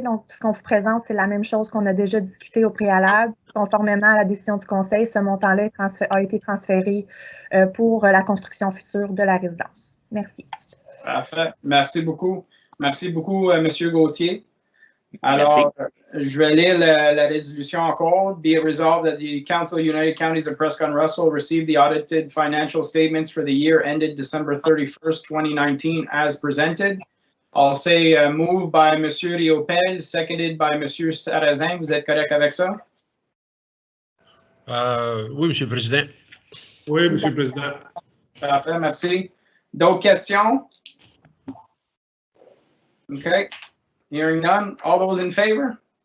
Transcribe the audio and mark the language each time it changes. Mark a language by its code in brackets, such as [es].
[fr] Donc, ce qu'on vous présente, c'est la même chose qu'on a déjà discuté au préalable. Conformément à la décision du Conseil, ce montant-là a été transféré pour la construction future de la résidence. Merci. Parfait. Merci beaucoup. Merci beaucoup, Monsieur Gauthier. Alors, je vais lire la résolution encore. [en] Be it resolved that the Council of United Counties of Prescott and Russell receive the audited financial statements for the year ended December 31st, 2019 as presented. I'll say moved by M. Riopel, seconded by M. Sarrazin. [fr] Vous êtes correct avec ça? Oui, Monsieur le Président. Oui, Monsieur le Président. Parfait, merci. D'autres questions? [en] OK. Hearing none. All those in favor?